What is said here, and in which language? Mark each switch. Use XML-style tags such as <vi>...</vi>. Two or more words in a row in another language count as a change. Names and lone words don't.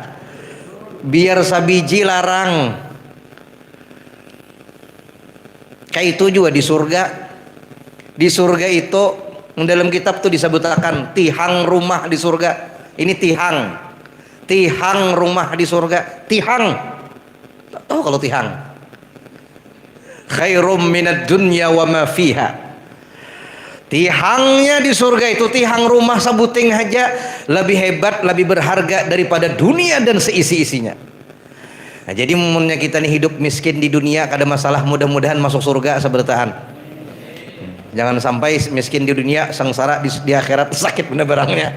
<bjn>Biar sabiji larang. Kayak itu juga di surga. Di surga itu dalam kitab tuh disebutkan tihang rumah di surga. Ini tihang. Tihang rumah di surga. Tihang. Tak tahu kalau tihang.</bjn> <ar>خير من الدنيا وما فيها.</ar> <bjn>Tihangnya di surga itu, tihang rumah sabuting aja lebih hebat, lebih berharga daripada dunia dan seisi-isinya. Nah, jadi umumnya kita nih hidup miskin di dunia kada masalah, mudah-mudahan masuk surga sebertahan. Jangan sampai miskin di dunia sengsara di akhirat sakit bener barangnya.</bjn>